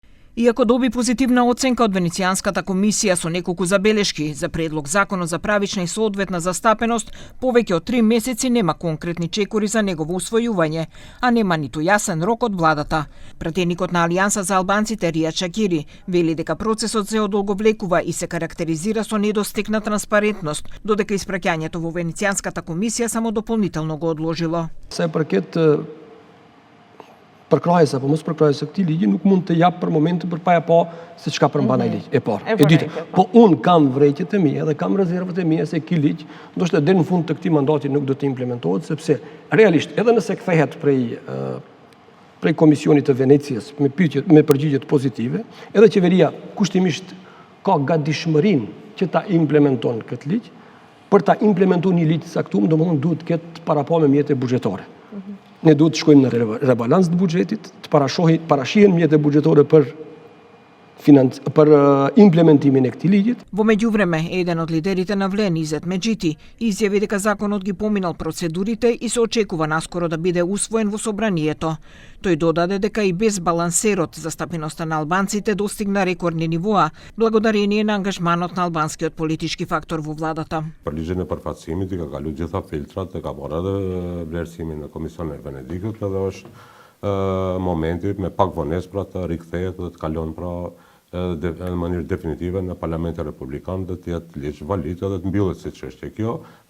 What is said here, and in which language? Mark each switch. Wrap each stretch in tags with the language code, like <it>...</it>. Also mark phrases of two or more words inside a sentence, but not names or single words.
<mk>Иако доби позитивна оценка од Венецијанската комисија со неколку забелешки за предлог законот за правична и соодветна застапеност, повеќе од 3 месеци нема конкретни чекори за негово усвојување, а нема ниту јасен рок од владата. Пратеникот на Алијанса за албанците Ријад Шакири вели дека процесот се одолговлекува и се карактеризира со недостиг на транспарентност, додека испраќањето во Венецијанската комисија само дополнително го одложило.</mk> <sq>Përkrahjes apo mos përkrahjes së këtij ligji nuk mund të jap për momentin përpara se çka përmban ai ligj. E parë. E dytë, po un kam vërejtjet e mia dhe kam rezervat e mia se ky ligj ndoshta deri në fund të këtij mandati nuk do të implementohet sepse realisht edhe nëse kthehet prej Komisionit të Venecias me përgjigje pozitive, edhe qeveria kushtimisht ka gatishmërinë që ta implementon këtë ligj. Për ta implementuar një ligj të caktuar, domethënë duhet të ketë paraqe me mjete buxhetare. Ne duhet të shkojmë në rebalans të buxhetit, të parashihen mjete buxhetore për implementimin e këtij ligjit.</sq> <mk>Во меѓувреме, еден од лидерите на ВЛЕ, Низет Меджити, изјави дека законот ги поминал процедурите и се очекува наскоро да биде усвоен во собранието. Тој додаде дека и без балансерот застапеноста на албанците достигна рекордни нивоа, благодарение на ангажманот на албанскиот политички фактор во владата.</mk> <sq>Për ligjin e përfaqësimit i ka kaluar gjitha filtrat, e ka marrë edhe vlerësimin në Komisionin e Venedikut, edhe është momenti me pak vonesë pra të rikthehet dhe të kalon pra në mënyrë definitive në Parlamentin Republikan dhe të jetë ligj valid dhe të mbyllet si çështje kjo dhe</sq>